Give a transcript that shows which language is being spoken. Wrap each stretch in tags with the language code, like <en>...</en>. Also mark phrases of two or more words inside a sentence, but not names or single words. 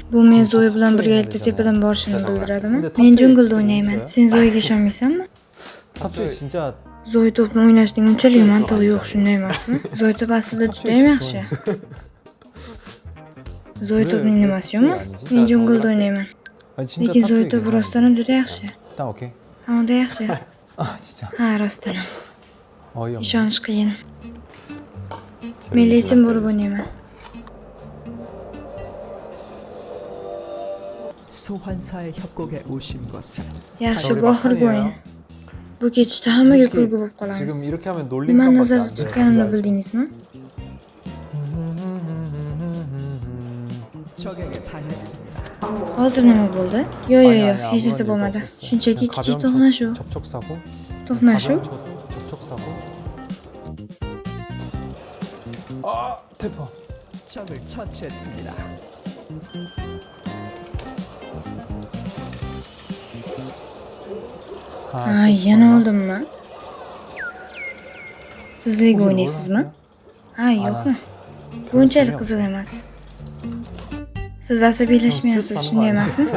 <uz>Bu men Zoe bilan birgalikda tepadan borishini bildiradimi? Men junglda o'ynayman. Sen Zoe'ga ishonmaysanmi?</uz> <ko>갑자기 진짜</ko> <uz>Zoe to'pni o'ynashning unchalik mantig'i yo'q, shunday emasmi? Zoe to'p aslida juda ham yaxshi. Zoe to'pning nimasi yomon? Men junglda o'ynayman.</uz> <ko>아니 진짜</ko> <uz>Lekin Zoe</uz> <ko>탑</ko> <uz>to'p rostdan ham juda yaxshi.</uz> <ko>일단 오케이.</ko> <uz>Hamda yaxshi.</uz> <ko>아 진짜</ko> <uz>Ha, rostdan ham.</uz> <ko>어이없네.</ko> <uz>Ishonish qiyin. Men lesin bo'lib o'ynayman.</uz> <ko>소환사의 협곡에 오신 것을</ko> <uz>Yaxshi, bu oxirgi o'yin. Bu ketishda hammaga kulgu bo'lib</uz> <ko>지금</ko> <uz>qolamiz.</uz> <ko>이렇게 하면</ko> <uz>Nima</uz> <ko>놀림감밖에</ko> <uz>nazarda</uz> <ko>안 돼.</ko> <uz>tutganimni bildingizmi?</uz> <ko>적에게 당했습니다.</ko> <uz>Hozir nima bo'ldi? Yo'q, hech narsa bo'lmadi. Shunchaki kichik to'qnashuv.</uz> <ko>접촉 사고.</ko> <uz>To'qnashuv?</uz> <ko>접촉 사고. 아 태퍼. 적을 처치했습니다.</ko> <uz>Yana oldimmi? Siz Lego o'ynaysizmi? Yo'qmi? Bu unchalik qiziq emas. Siz asabiylashmayapsiz, shunday emasmi?</uz>